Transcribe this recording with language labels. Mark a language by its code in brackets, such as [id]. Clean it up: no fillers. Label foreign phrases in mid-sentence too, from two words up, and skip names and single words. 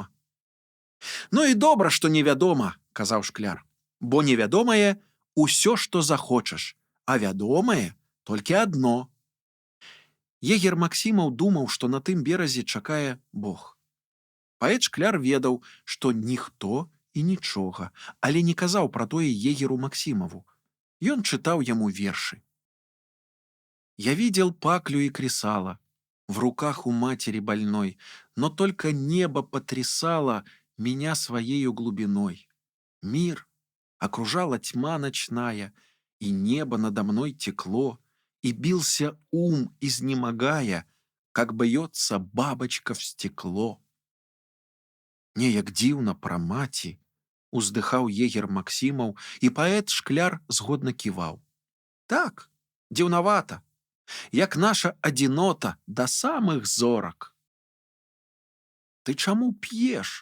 [be] Ну і добра, што невядома, казаў Шкляр, бо невядомае усё, што захочаш, а вядомае толькі адно. Егер Максімаў думаў, што на тым беразе чакае Бог. Паэт Шкляр ведаў, што ніхто і нічога, але не казаў пра тое егеру Максімаву. Ён чытаў яму вершы. [ru] «Я видел паклю и кресало в руках у матери больной, но только небо потрясало меня своею глубиной. Мир окружала тьма ночная, и небо надо мной текло, и бился ум, изнемогая, как бьется бабочка в стекло». [be] Неяк дзіўна пра маці, уздыхаў егер Максімаў, і паэт Шкляр згодна ківаў. Так, дзіўнавата, як наша адзінота да самых зорак. «Ты чаму п'еш?»